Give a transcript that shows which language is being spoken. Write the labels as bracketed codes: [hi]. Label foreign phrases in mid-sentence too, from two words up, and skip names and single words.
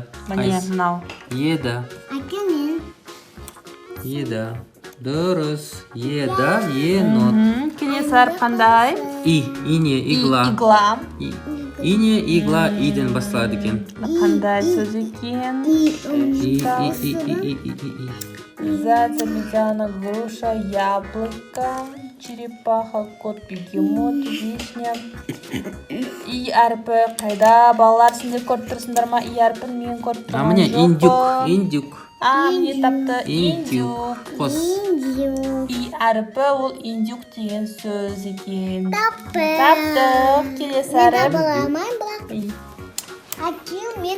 [kk] Міне мынау. Еда. Әкемен. Еда. Дұрыс. Еда, енот. Келесі әріп қандай? Ине, игла. Игла. Ине, игла, иден басталады екен. Қандай сөз екен? [ru] Зайца, обезьяна, груша, яблоко, черепаха, кот, бегемот, вишня. [kk] И әрпі қайда? Балалар сендер көріп тұрсыңдар ма? И әрпін мен көріп тұрған Міне, жоқпын. индюк. Міне тапты. Индюк. Қос. И әрпі ол индюк деген сөз екен. Таптық. Таптық. Келесі әріп. Табыламай бірақ. Әкем мен